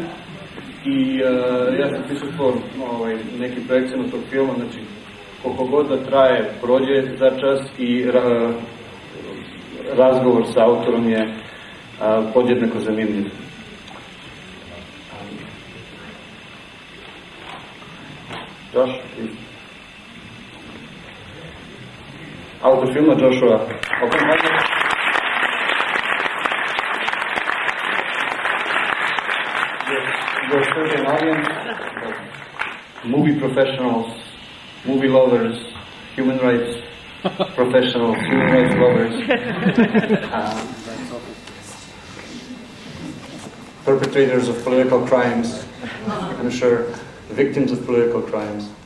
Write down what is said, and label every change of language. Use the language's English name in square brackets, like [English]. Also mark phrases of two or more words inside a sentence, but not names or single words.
[Serbian] I ja sam prisutvao nekim projekcijama tog filma, znači koliko god da traje, prođe za čas i razgovor sa autorom je podjednako zanimljiv. Josh, autor filma Joshua Oppenheimer. [English] Your certain audience, movie professionals, movie lovers, human rights professionals, human rights lovers, perpetrators of political crimes, I'm sure, victims of political crimes.